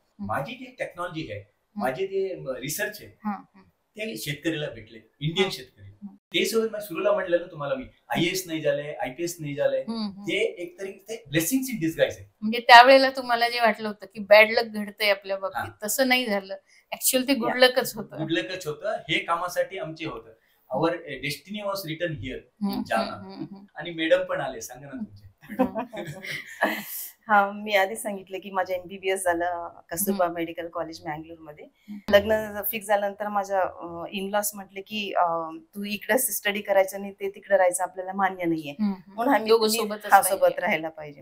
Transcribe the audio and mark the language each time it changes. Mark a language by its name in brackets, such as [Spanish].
[Marathi] माझी जी टेक्नॉलॉजी आहे, माझे जे रिसर्च आहे, ते शेतकऱ्याला भेटले, इंडियन शेतकरी. ते सोबत मी सुरूला म्हटलं ना तुम्हाला, मी IAS नाही झाले, IPS नाही झाले, ते एक तरी ते [English] blessings in disguise [Marathi] आहे. म्हणजे त्यावेळेला तुम्हाला जे वाटलं होतं की बॅड लक घडतंय आपल्या बाबतीत, तसं नाही झालं. ऍक्च्युअली ते गुड लकच होतं. गुड लकच होतं. हे कामासाठी आमचे होतं. [English] Our destiny was written here in Jalna. [Marathi] आणि मॅडम पण आले, सांगा ना तुमचे. हा, मी आधी सांगितलं की माझं MBBS झालं कस्तुरबा मेडिकल कॉलेज मँगलोर मध्ये. लग्न फिक्स झाल्यानंतर माझ्या इनलॉस म्हटले की तू इकडे स्टडी करायचं नाही, ते तिकडे राहायचं आपल्याला मान्य नाहीये, म्हणून आम्ही सोबत राहायला पाहिजे.